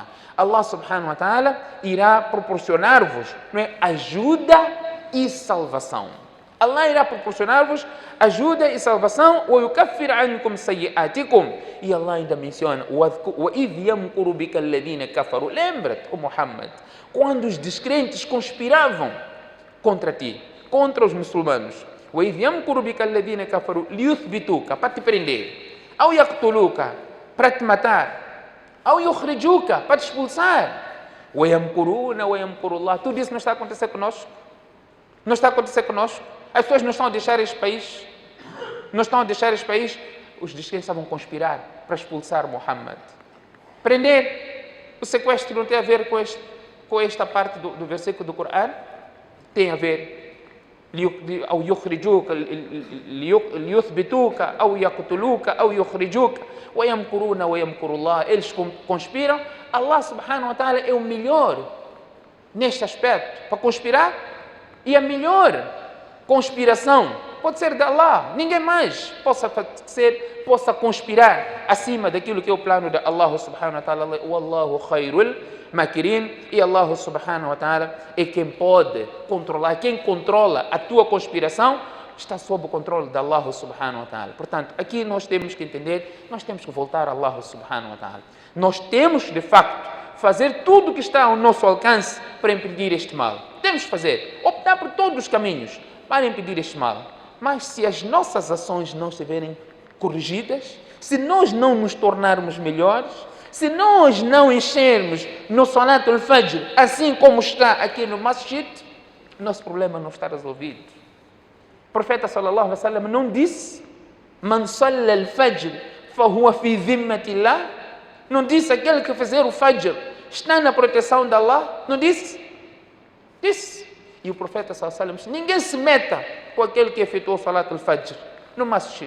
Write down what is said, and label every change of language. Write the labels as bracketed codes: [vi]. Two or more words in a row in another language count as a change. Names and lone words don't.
[ar] الله سبحانه وتعالى [pt] irá proporcionar-vos, não é, ajuda e salvação. Allah irá proporcionar-vos ajuda e salvação. [ar] "ويكفر عنكم سيئاتكم", [pt] e Allah ainda menciona: [ar] "وإذ يمكر بك الذين كفروا". [pt] Lembra-te, Muhammad, quando os descrentes conspiravam contra ti, contra os muçulmanos. [ar] "وإذ يمكر بك الذين كفروا ليثبتوك", [pt] para te prender, [ar] "أو يقتلوك", [pt] para te matar, [ar] "أو يخرجوك", [pt] para te expulsar. [ar] وَيَمْكُرُونَ وَيَمْكُرُ اللَّهُ. [pt] Tudo isso não está a acontecer conosco? Não está a acontecer conosco? As pessoas não estão a deixar este país? Não estão a deixar este país? Os de esquerda estavam a conspirar para expulsar Muhammad. Prender. O sequestro não tem a ver com esta parte do versículo do Corão? Tem a ver. [ar] أو يخرجوك ليثبتوك أو يقتلوك أو يخرجوك ويمكرون ويمكر الله. [pt] Eles conspiram. [ar] الله سبحانه وتعالى [pt] é o melhor neste aspecto para conspirar, e a melhor conspiração pode ser de Allah. Ninguém mais possa conspirar acima daquilo que é o plano de [ar] الله سبحانه وتعالى. والله خير الماكرين. [pt] E [ar] الله سبحانه وتعالى [pt] é quem pode controlar. Quem controla a tua conspiração está sob o controle de [ar] الله سبحانه وتعالى. [pt] Portanto, aqui nós temos que entender, nós temos que voltar a [ar] الله سبحانه وتعالى. [pt] Nós temos, de facto, fazer tudo o que está ao nosso alcance para impedir este mal. Temos que fazer, optar por todos os caminhos para impedir este mal. Mas se as nossas ações não estiverem corrigidas, se nós não nos tornarmos melhores, se nós não enchermos no [ar] صلاة الفجر, [pt] assim como está aqui no Masjid, nosso problema não está resolvido. O profeta [ar] صلى الله عليه وسلم [pt] não disse: [ar] من صلى الفجر فهو في ذمة الله. [pt] Não disse: aquele que fizer o Fajr está na proteção de Allah. Não disse? Disse. E o profeta [ar] صلى الله عليه وسلم [pt] disse: ninguém se meta com aquele que efetuou o [ar] صلاة الفجر [pt] no Masjid.